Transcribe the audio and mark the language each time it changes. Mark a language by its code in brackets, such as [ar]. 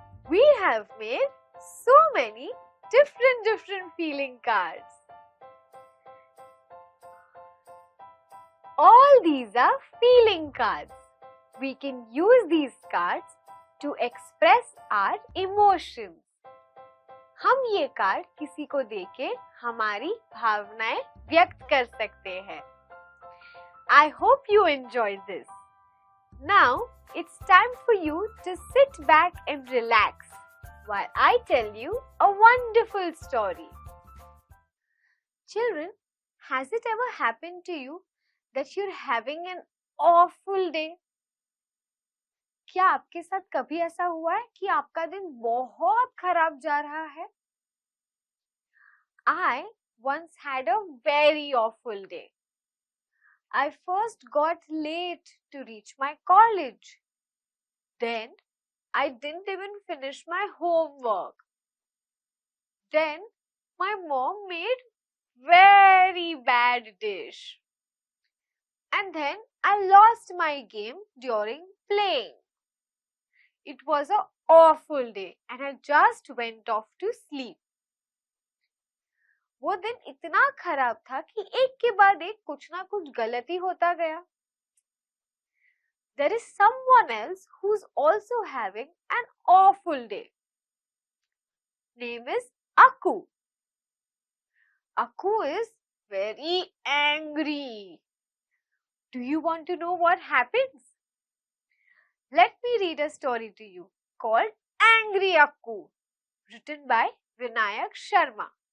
[en] We have made so many different feeling cards. All these are feeling cards. We can use these cards to express our emotions. [hi] हम ये card किसी को देके हमारी भावनाएं व्यक्त कर सकते हैं. [en] I hope you enjoyed this. Now it's time for you to sit back and relax while I tell you a wonderful story. Children, has it ever happened to you that you're having an awful day? [hi] क्या आपके साथ कभी ऐसा हुआ है कि आपका दिन बहुत खराब जा रहा है? [en] I once had a very awful day. I first got late to reach my college. Then I didn't even finish my homework. Then my mom made very bad dish. And then I lost my game during playing. It was an awful day and I just went off to sleep. [hi] वो दिन इतना खराब था कि एक के बाद एक कुछ ना कुछ गलती होता गया. [en] There is someone else who's also having an awful day. Name is Aku. Aku is very angry. Do you want to know what happens? Let me read a story to you called Angry Aku, written by Vinayak Sharma.